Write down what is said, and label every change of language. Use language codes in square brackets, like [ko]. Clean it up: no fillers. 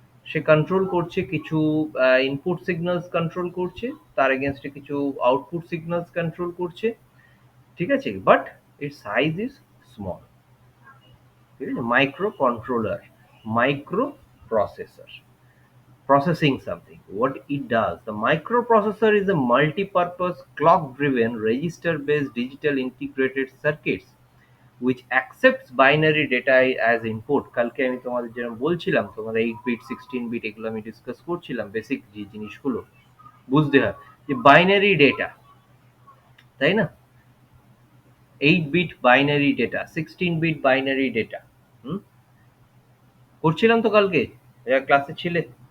[bn] সে control করছে কিছু input signals control করছে, তার এগেনস্টে কিছু আউটপুট সিগন্যালস কন্ট্রোল করছে। ঠিক আছে? [en] But it size is small. [bn] ঠিক আছে? [en] Micro controller, micro processor, processing something. What it does, the microprocessor is a multi-purpose clock-driven register-based digital integrated circuits which accepts binary data as input. [bn] কালকে আমি তোমাদের যেরকম বলছিলাম, তোমাদের 8 বিট 16 বিট এগুলো আমি ডিসকাস করছিলাম, বেসিক যে জিনিসগুলো বুঝতে হয়, যে বাইনারি ডেটা, তাই না? 8 bit binary data, 16 bit binary data, হুম, করছিলাম তো কালকে, যারা ক্লাসে ছিলে।